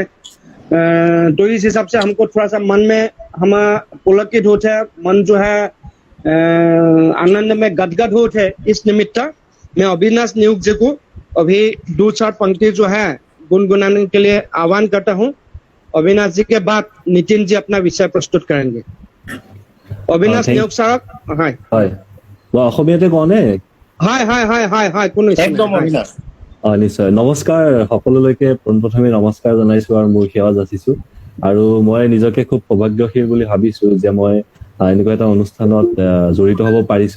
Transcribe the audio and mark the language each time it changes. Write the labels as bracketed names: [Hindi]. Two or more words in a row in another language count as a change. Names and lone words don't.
[Hindi] तो इस हिसाब से हमको थोड़ा सा मन में हम पुलकित होते हैं, मन जो है आनंद में गदगद होते हैं। इस निमित्त मैं अविनाश नियोग जी को अभी 2-4 पंक्ति जो है गुनगुनाने के लिए आह्वान करता हूँ। अविनाश जी के बाद नितिन जी अपना विषय प्रस्तुत करेंगे। अविनाश नियोग साहब, हाय [Assamese] हाय অসমীয়াতে কওনে? हाय हाय हाय हाय हाय কোনো একদম অবিনাশ। নিশ্চয়। নমস্কাৰ সকলোলৈকে, পোনপ্ৰথমে নমস্কাৰ জনাইছো আৰু মোৰ সেৱা যাচিছো। আৰু মই নিজকে খুব সৌভাগ্যশীল বুলি ভাবিছো যে মই এনেকুৱা এটা অনুষ্ঠানত জড়িত হ'ব পাৰিছো।